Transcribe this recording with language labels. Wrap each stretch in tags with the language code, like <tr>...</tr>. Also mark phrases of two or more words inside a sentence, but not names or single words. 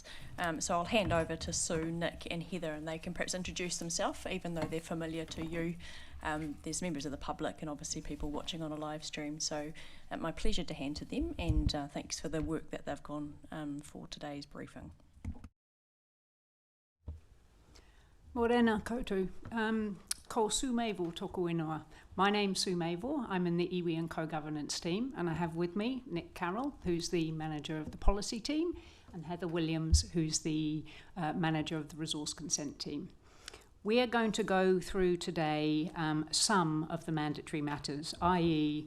<en>So I'll hand over to Sue, Nick and Heather, and they can perhaps introduce themselves, even though they're familiar to you. There's members of the public and obviously people watching on a live stream. So my pleasure to hand to them, and thanks for the work that they've gone for today's briefing.</en> <mi>Morena koutou. Ko Sue Mavor toko ingoa.</mi> <en>My name's Sue Mavor. I'm in the iwi and co-governance team, and I have with me Nick Carroll, who's the manager of the policy team, and Heather Williams, who's the manager of the resource consent team. We are going to go through today some of the mandatory matters, i.e.</en>